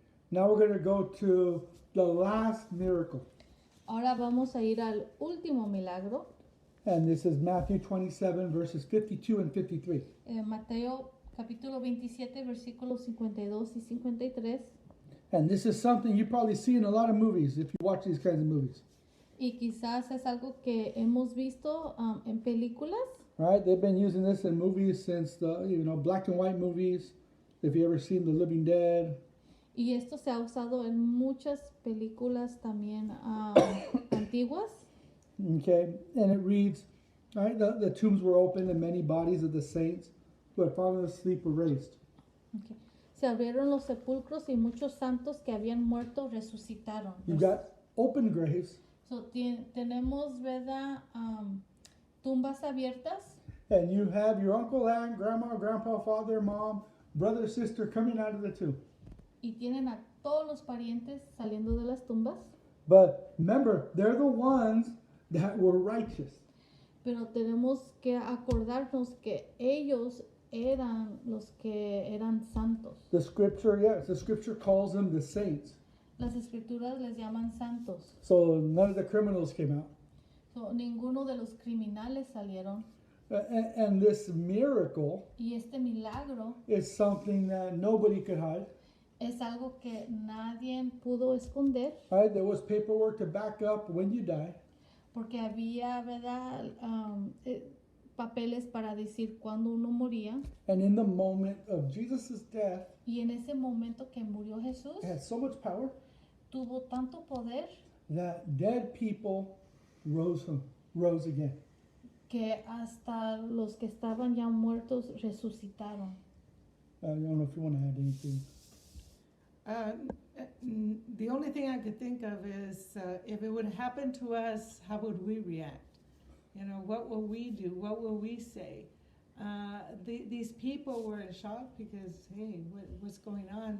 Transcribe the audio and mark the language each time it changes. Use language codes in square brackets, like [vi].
[en] Now we're going to go to the last miracle. [es] Ahora vamos a ir al último milagro. [en] And this is Matthew 27, verses 52 and 53. [es] Mateo capítulo 27, versículos 52 y 53. [en] And this is something you probably see in a lot of movies if you watch these kinds of movies. [es] Y quizás es algo que hemos visto en películas. [en] Right? They've been using this in movies since the black and white movies. If you ever seen The Living Dead. [es] Y esto se ha usado en muchas películas también antiguas. [en] Okay, and it reads, right, the tombs were opened and many bodies of the saints who had fallen asleep were raised. Okay. [es] Se abrieron los sepulcros y muchos santos que habían muerto resucitaron. [en] You've got open graves, [es] So, tenemos, ¿verdad? Tumbas abiertas [en] and you have your uncle, aunt, grandma, grandpa, father, mom, brother, sister coming out of the tomb. [es] y tienen a todos los parientes saliendo de las tumbas. [en] But remember, they're the ones that were righteous. [es] Pero tenemos que acordarnos que ellos eran los que eran santos. [en] The scripture calls them the saints. [es] Las escrituras les llaman santos. [en] So none of the criminals came out. [es] So, ninguno de los criminales salieron. [en] And this miracle [es] Y este milagro [en] is something that nobody could hide. [es] es algo que nadie pudo esconder [en] Right? There was paperwork to back up when you die. [es] porque había, ¿verdad? papeles para decir cuándo uno moría. [en] And in the moment of Jesus' death, [es] Y en ese momento que murió Jesús, [en] it had so much power [es] tuvo tanto poder [en] that dead people rose again. [es] que hasta los que estaban ya muertos resucitaron. [en] I don't know if you want to add anything. The only thing I could think of is if it would happen to us, how would we react? You know, what will we do? What will we say? These people were in shock because, hey, what's going on?